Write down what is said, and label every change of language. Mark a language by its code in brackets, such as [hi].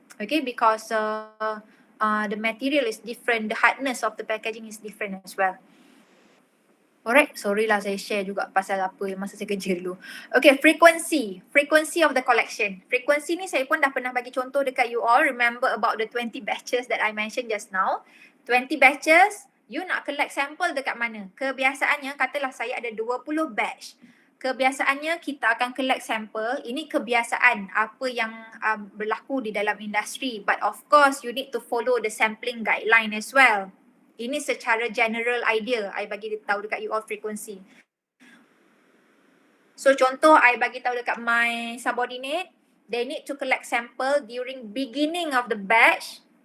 [en] Okay, because the material is different, the hardness of the packaging is different as well. [ms] Alright, sorry lah saya share juga pasal apa yang masa saya kerja dulu. [en] Okay, frequency of the collection. Frequency [ms] ni saya pun dah pernah bagi contoh dekat [en] you all. Remember about the 20 batches that I mentioned just now. 20 batches, you nak collect sample [ms] dekat mana? Kebiasaannya, katalah saya ada 20 batch. Kebiasaannya kita akan collect sample. Ini kebiasaan apa yang berlaku di dalam industri. [en] But of course, you need to follow the sampling guideline as well. [ms] Ini secara [en] general idea, I [ms] bagi tahu dekat [en] you all frequency. So contoh, I [ms] bagi tahu dekat [en] my subordinate, they need to collect sample during beginning of the batch.